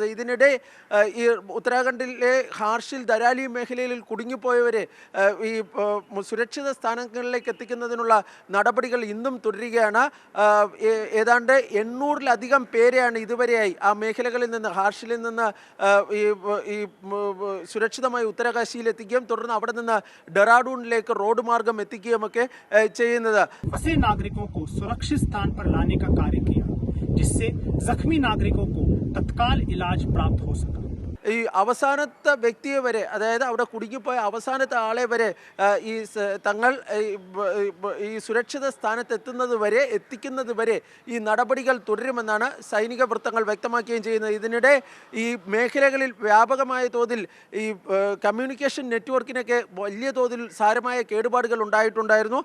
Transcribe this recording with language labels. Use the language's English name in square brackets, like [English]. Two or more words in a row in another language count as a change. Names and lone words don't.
[Malayalam] ഇതിനിടെ ഈ ഉത്തരാഖണ്ഡിലെ ഹാർഷിൽ ദരാലി മേഖലയിൽ കുടുങ്ങിപ്പോയവരെ ഈ സുരക്ഷിത സ്ഥാനങ്ങളിലേക്ക് എത്തിക്കുന്നതിനുള്ള നടപടികൾ ഇന്നും തുടരുകയാണ്. ഏതാണ്ട് 800-ലധികം പേരെയാണ് ഇതുവരെയായി ആ മേഖലകളിൽ നിന്ന്, ഹാർഷിലിൽ നിന്ന് ഈ സുരക്ഷിതമായി ഉത്തരകാശിയിൽ എത്തിക്കുകയും തുടർന്ന് അവിടെ നിന്ന് ഡെറാഡൂണിലേക്ക് റോഡ് മാർഗം എത്തിക്കുകയുമൊക്കെ ചെയ്യുന്നത്. [Hindi] नागरिकों को सुरक्षित स्थान पर लाने का कार्य किया, जिससे जख्मी नागरिकों को तत्काल इलाज प्राप्त हो सका. [Malayalam] ഈ അവസാനത്തെ വ്യക്തിയെ വരെ, അതായത് അവിടെ കുടുങ്ങിപ്പോയ അവസാനത്തെ ആളെ വരെ തങ്ങൾ ഈ സുരക്ഷിത സ്ഥാനത്ത് എത്തിക്കുന്നത് വരെ ഈ നടപടികൾ തുടരുമെന്നാണ് സൈനിക വൃത്തങ്ങൾ വ്യക്തമാക്കുകയും ചെയ്യുന്നത്. ഇതിനിടെ ഈ മേഖലകളിൽ വ്യാപകമായ തോതിൽ ഈ കമ്മ്യൂണിക്കേഷൻ നെറ്റ്വർക്കിനൊക്കെ വലിയ തോതിൽ സാരമായ കേടുപാടുകൾ ഉണ്ടായിട്ടുണ്ടായിരുന്നു.